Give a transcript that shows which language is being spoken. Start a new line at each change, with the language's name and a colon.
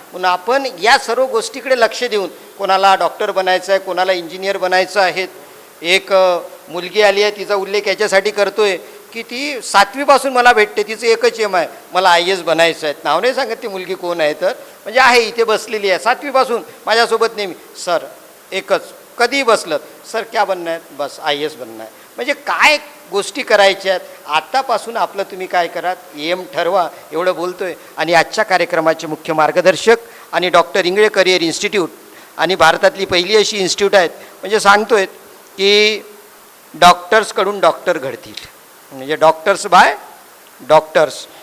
Marathi: म्हणून आपण या सर्व गोष्टीकडे लक्ष देऊन, कोणाला डॉक्टर बनायचं आहे, कोणाला इंजिनियर बनायचं आहे. एक मुलगी आली आहे, तिचा उल्लेख याच्यासाठी करतोय की ती 7वीपासून मला भेटते, तिचं एकच एम आहे, मला IAS बनायचं आहे. नाव नाही सांगत ती मुलगी कोण आहे तर, म्हणजे आहे इथे बसलेली आहे 7वीपासून माझ्यासोबत नेहमी. सर एकच, कधीही बसलं,
Hindi: सर क्या बनना है, बस IAS बनना है.
Marathi: म्हणजे काय गोष्टी करायच्या आहेत. आत्तापासून आपलं तुम्ही काय करा, एम ठरवा, एवढं बोलतोय. आणि आजच्या कार्यक्रमाचे मुख्य मार्गदर्शक आणि डॉक्टर इंगळे करिअर इन्स्टिट्यूट, आणि भारतातली पहिली अशी इन्स्टिट्यूट आहेत, म्हणजे सांगतोय की डॉक्टर्सकडून डॉक्टर घडतील, म्हणजे डॉक्टर्स बाय डॉक्टर्स.